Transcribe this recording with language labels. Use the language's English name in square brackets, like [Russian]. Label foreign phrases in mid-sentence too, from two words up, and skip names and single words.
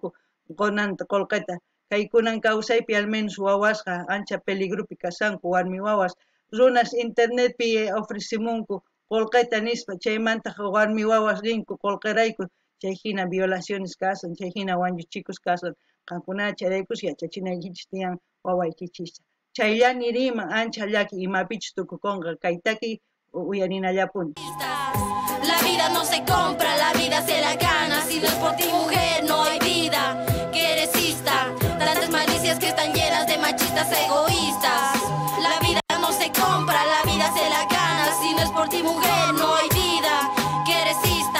[Quechua] qonanta qolqeta kaykunan kawsaypi [Spanish] al menos [Quechua] wawasqa ancha peligrupi kasanku warmi wawas runas internetpi ofrecimunku qolqeta nispa chaymanta warmi wawas rinku qolqerayku chay hina violaciones kasan chay hina wanchuchikus kasan qankuna chayraykus yachachinaykichis tiyan wawaykichista chaylla niriman ancha llaki imapichus tukukunqa kaytaki uyarinallapuni. [Spanish] La vida no se compra, la vida se la gana. Si no es por ti, mujer, no hay vida que resista. Tantas malicias que están llenas de machistas egoístas. La vida no se compra, la vida se la gana. Si no es por ti, mujer, no hay vida que resista.